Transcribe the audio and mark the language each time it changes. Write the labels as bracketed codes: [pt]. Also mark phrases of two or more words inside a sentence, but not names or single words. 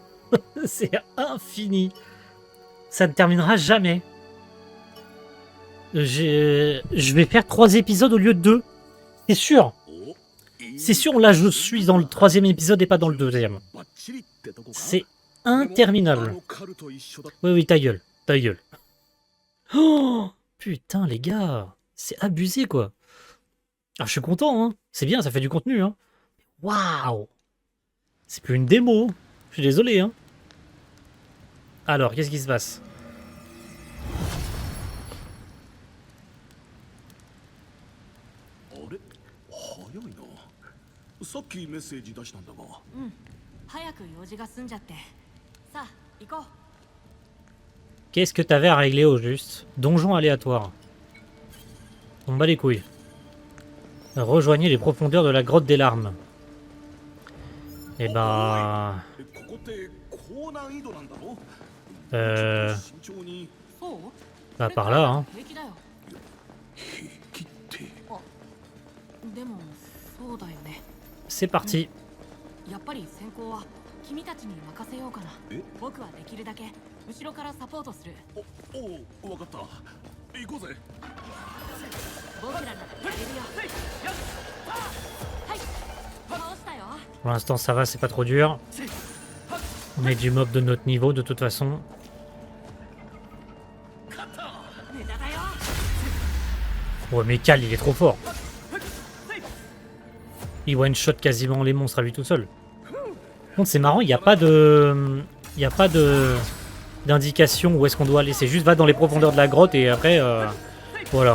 [fr] C'est infini. Ça ne terminera jamais. Je vais faire 3 épisodes au lieu de 2. C'est sûr. [ja] おいい [fr] C'est sûr, là je suis dans le 3e épisode et pas dans le 2e. [ja] バッチリってとこか [fr] C'est [ja] でもあ [fr] interminable. [ja] のカルと一緒だ [fr] Oui, oui, ta gueule. Ta gueule. Oh putain, les gars. C'est abusé, quoi. Alors, je suis content, hein. C'est bien, ça fait du contenu, hein. Waouh. C'est plus une démo. Je suis désolé, hein. Alors, qu'est-ce qui se passe? [ja] あれ早いなさっきメッセージ出したんだがうん早く用事が済んじゃってさあ行こう [fr] Qu'est-ce que t'avais à régler au juste? Donjon aléatoire. On bat les couilles. Rejoignez les profondeurs de la grotte des larmes. Eh ben... [ja] ここって高難易度なんだろ 慎重にそう [fr] Bah par là, hein. [ja] 平気だよ平気ってでもそうだよね [fr] C'est parti. [ja] やっぱり先行は君たちに任せようかなえ僕はできるだけ後ろからサポートするおう分かった行こうぜ僕らならやれるよはい倒したよ [fr] Pour l'instant, ça va, c'est pas trop dur. On est du mob de notre niveau, de toute façon. [ja] ネタだよ [fr] Ouais, mais Cal, il est trop fort. Il one-shot quasiment les monstres à lui tout seul. Par contre, c'est marrant, il n'y a pas de... Il n'y a pas de... d'indication où est-ce qu'on doit aller. C'est juste va dans les profondeurs de la grotte et après... voilà.